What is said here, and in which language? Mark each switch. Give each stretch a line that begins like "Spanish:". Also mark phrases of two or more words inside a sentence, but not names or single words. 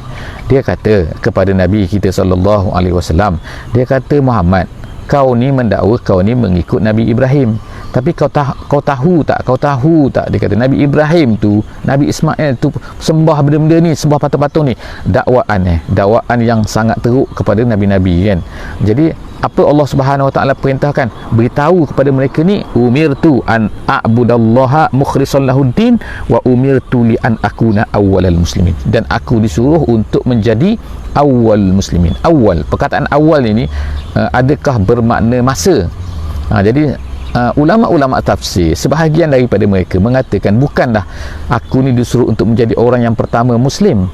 Malay: Dia kata kepada Nabi kita SAW, dia kata, Muhammad, kau ni mendakwa kau ni mengikut Nabi Ibrahim, tapi kau tahu tak dia kata Nabi Ibrahim tu, Nabi Ismail tu sembah benda-benda ni, sembah patung-patung ni. Dakwaan yang sangat teruk kepada nabi-nabi kan. Jadi apa Allah
Arabic: سبحانه وتعالى
Malay: perintahkan? Beritahu kepada mereka ni,
Arabic: أمرت أن أعبد الله مخلصا له الدين وأمرت لأن أكون أول المسلمين,
Malay: dan aku disuruh untuk menjadi awal muslimin. Awal, perkataan awal ini adakah bermakna masa? Jadi ulama-ulama tafsir, sebahagian daripada mereka mengatakan bukanlah aku ni disuruh untuk menjadi orang yang pertama muslim.